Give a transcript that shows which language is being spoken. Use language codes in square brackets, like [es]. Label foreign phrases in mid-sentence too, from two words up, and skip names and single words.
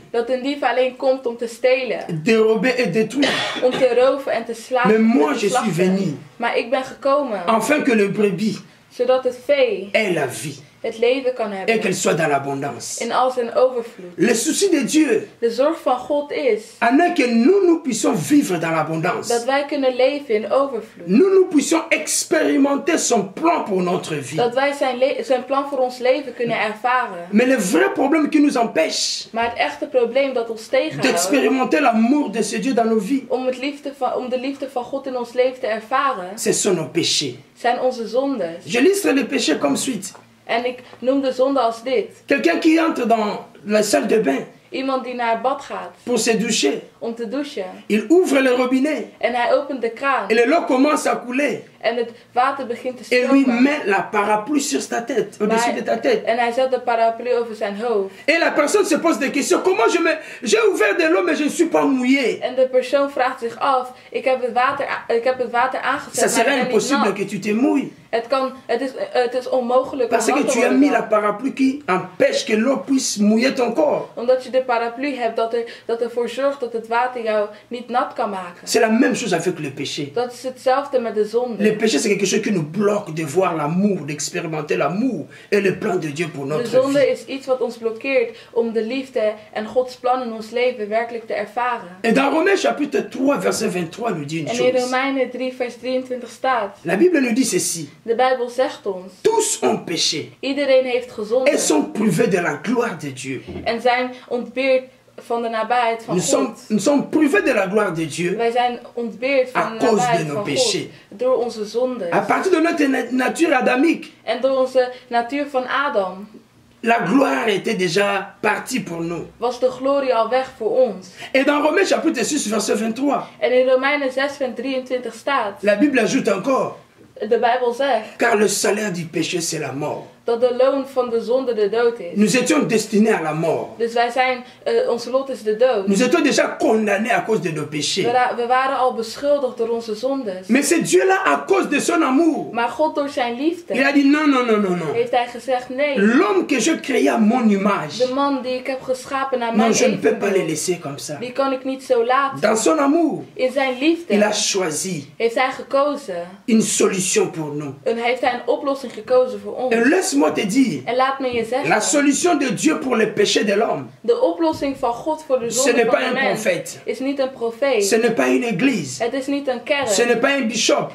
[nl] Dat een dief alleen komt om te stelen. [fr] dérober et détruire. [nl] Om te roven en te slagen. [fr] Mais moi, [nl] en te [fr] je suis [nl] slachten. [fr] venu [nl] Maar ik ben gekomen. [fr] afin que le brebis [nl] Zodat het vee [fr] ait la vie [nl] het leven kan [fr] et [nl] hebben. [fr] qu'elle soit dans l'abondance. [nl] In al zijn overvloed. [fr] Le souci de Dieu [nl] De zorg van God is [fr] en est que nous puissions vivre dans l'abondance. [nl] dat wij kunnen leven in overvloed. [fr] Nous puissions expérimenter son plan pour notre vie. [nl] Dat wij zijn plan voor ons leven kunnen ervaren. [fr] Mais le vrai problème qui nous empêche [nl] Maar het echte probleem dat ons tegenhoudt [fr] d'expérimenter l'amour de ce Dieu dans nos vies, [nl] om de liefde van God in ons leven te ervaren, [fr] ce sont nos péchés. [nl] zijn onze zondes. [fr] Je lisserai les péchés comme suite. [nl] En ik noem de zonde als dit. [fr] Quelqu'un qui entre dans la salle de bain [nl] Iemand die naar het bad gaat [fr] pour se doucher, [nl] om te douchen. [fr] il ouvre le robinet [nl] En hij opent de kraan. [fr] et l'eau commence à couler. [nl] En het water begint te [fr] Et lui [nl] stromen. [fr] met la parapluie sur ta tête, au-dessus de ta tête. [nl] En hij zet de paraplu over zijn hoofd. [fr] Et la personne se pose des questions. Comment j'ai ouvert de l'eau mais je ne suis pas mouillé? [nl] En de persoon vraagt zich af, ik heb het water aangezet, [fr] Ça [nl] maar ik [fr] serait [nl] ben niet [fr] impossible [nl] nat. [fr] que tu te mouilles. [nl] Het is onmogelijk [fr] Parce [nl] om [fr] que [nl] nat te [fr] tu as [nl] worden [fr] mis la [nl] dan. [fr] parapluie qui empêche que l'eau puisse mouiller ton corps. [nl] Omdat je de paraplu hebt dat ervoor zorgt dat het water jou niet nat kan maken. [fr] C'est la même chose avec le péché. [nl] Dat is hetzelfde met de zonde. [fr] le péché, c'est quelque chose qui nous bloque de voir l'amour, d'expérimenter l'amour et le plan de Dieu pour [nl] De [fr] notre [nl] zonde [fr] vie. [nl] is iets wat ons blokkeert om de liefde en Gods plan in ons leven werkelijk te ervaren. [fr] Et dans Romains chapitre 3, verset 23, nous dit une [nl] En in [fr] chose. [nl] Romeinen 3 vers 23 staat, [fr] La Bible nous dit ceci. [nl] de Bijbel zegt ons, [fr] Tous ont péché [nl] iedereen heeft [fr] et [nl] gezonden [fr] sont privés de la gloire de Dieu. [nl] en zijn ontbeerd van de nabijheid van God. [fr] Nous sommes privés de la gloire de Dieu [nl] Wij zijn ontbeerd [fr] à [nl] van de [fr] cause de [nl] nabijheid [fr] nos [nl] van God [fr] péchés. [nl] door onze zonden [fr] à partir de notre nature adamique. [nl] en door onze natuur van Adam. [fr] La gloire était déjà partie pour nous. [nl] Was de glorie al weg voor ons. [fr] Et dans Romains chapitre 6, verset 23, [nl] En in Romeinen 6 vers 23 staat, [fr] la Bible ajoute encore, [nl] de Bijbel zegt, [fr] car le salaire du péché, c'est la mort. [nl] dat de loon van de zonde de dood is. [fr] Nous étions destinés à la mort. [nl] Dus wij zijn, ons lot is de dood. [fr] Nous étions déjà condamnés à cause de nos péchés. [nl] We waren al beschuldigd door onze zondes. [fr] Mais c'est Dieu-là, à cause de son amour, [nl] Maar God door zijn [fr] il [nl] liefde [fr] a dit non, non, non, non, non. [nl] heeft hij gezegd, nee, [fr] L'homme que je créé à mon image, [nl] de man die ik heb geschapen naar [fr] non, [nl] mijn [fr] je ne peux pas le [nl] evenbeeld, [fr] laisser comme ça. [nl] die kan ik niet zo laten. [fr] Dans son amour, [nl] In zijn [fr] il a [nl] liefde [fr] choisi [nl] heeft hij gekozen. [fr] une solution pour nous. [nl] En heeft hij een oplossing gekozen voor ons. [fr] Et laisse-moi te dire, [nl] En laat me je [fr] la [nl] zeggen, [fr] solution de Dieu pour le péché de l'homme, [nl] de oplossing van God voor de [fr] ce [nl] zonde [fr] n'est [nl] van [fr] pas [nl] de [fr] un [nl] mens [fr] prophète, [nl] is niet een profeet. [fr] ce n'est pas une église, [nl] Het is niet een kerk. [fr] ce n'est pas un bishop,